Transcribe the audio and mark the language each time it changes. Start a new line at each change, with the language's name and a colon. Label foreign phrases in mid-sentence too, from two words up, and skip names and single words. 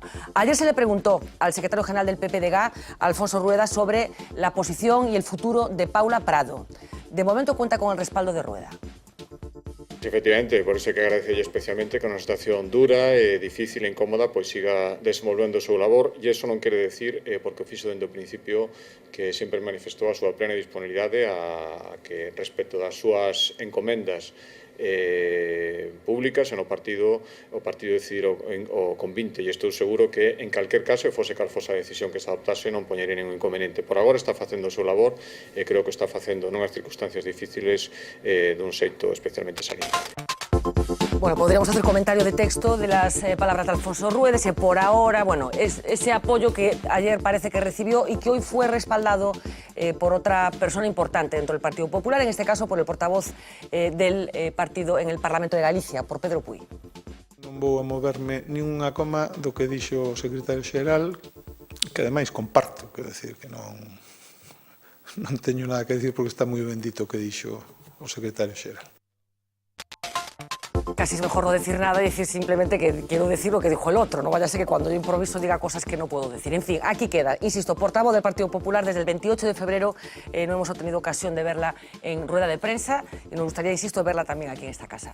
Spanish: Ayer se le preguntó al secretario general del PPDG, Alfonso Rueda, sobre la posición y el futuro de Paula Prado. De momento cuenta con el respaldo de Rueda.
Galician: Efectivamente, por eso hay que agradecerlle especialmente que unha situación dura, difícil e incómoda pois siga desenvolvendo o seu labor, e iso non quere decir, porque o fixo dende o principio, que sempre manifestou a súa plena disponibilidade a que respecto das súas encomendas públicas o partido decidir o convinte, e estou seguro que en calquer caso, fose cal fose a decisión que se adoptase, non poñería ningún inconveniente. Por agora está facendo o seu labor e creo que está facendo nunhas circunstancias difíciles dun xeito especialmente saliente.
Spanish: Bueno, podríamos hacer comentario de texto de las palabras de Alfonso Rueda, ese por ahora, bueno, es ese apoyo que ayer parece que recibió y que hoy fue respaldado por otra persona importante dentro del Partido Popular, en este caso por el portavoz del partido en el Parlamento de Galicia, por Pedro Puy.
Galician: Non vou a moverme nin unha coma do que dixo o secretario xeral, que ademais comparto, quero decir que non non teño nada que dicir porque está moi bendito o que dixo o secretario xeral.
Spanish: Casi es mejor no decir nada y decir simplemente que quiero decir lo que dijo el otro. No vaya a ser que cuando yo improviso diga cosas que no puedo decir. En fin, aquí queda. Insisto, portavoz del Partido Popular desde el 28 de febrero. No hemos tenido ocasión de verla en rueda de prensa y nos gustaría, insisto, verla también aquí en esta casa.